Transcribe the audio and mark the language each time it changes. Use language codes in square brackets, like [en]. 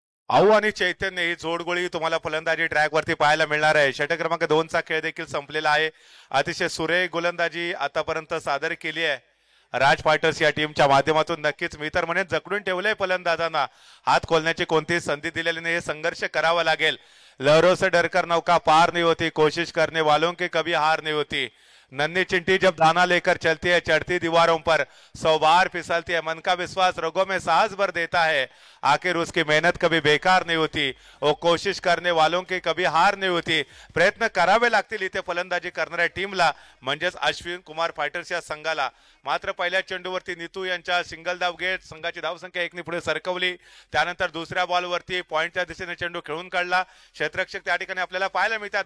[mr] आऊ आणि चैतन्य ही जोडगोळी तुम्हाला फलंदाजी ट्रॅकवरती पाहायला मिळणार आहे. षटक क्रमांक 2 चा खेळ देखील संपलेला आहे. अतिशय सुरेख गोलंदाजी आतापर्यंत सादर केली आहे राज फायटर्स या टीमच्या माध्यमातून. नक्कीच मी तर म्हणेन जकडून ठेवलंय फलंदाजांना. हात खोलण्याची कोणतीही संधी दिलेली नाही. संघर्ष करावा लागेल. [hi] लहरों से डरकर नौका पार नहीं होती, कोशिश करने वालों की कभी हार नहीं होती. नन्ही चिंटी जब दाना लेकर चलती है चढ़ती दीवारों पर 100 बार फिसलती है, मन का विश्वास रगों में सांस भर देता है, आखिर उसकी मेहनत कभी बेकार नहीं होती. वो कोशिश करने वालों की कभी हार नहीं होती. [mr] प्रयत्न करावे लागतील इथे फलंदाजी करणाऱ्या टीमला, म्हणजेच अश्विन कुमार फायटर्स या संघाला. मात्र पहिल्या चेंडूवरती नीतू यांच्या सिंगल धाव घेत संघाची धावसंख्या 1 ने पुढे सरकवली. त्यानंतर दुसऱ्या बॉलवरती पॉइंटच्या दिशेने चेंडू खेळून काढला. क्षेत्ररक्षक त्या ठिकाणी आपल्याला पाहायला मिळतात.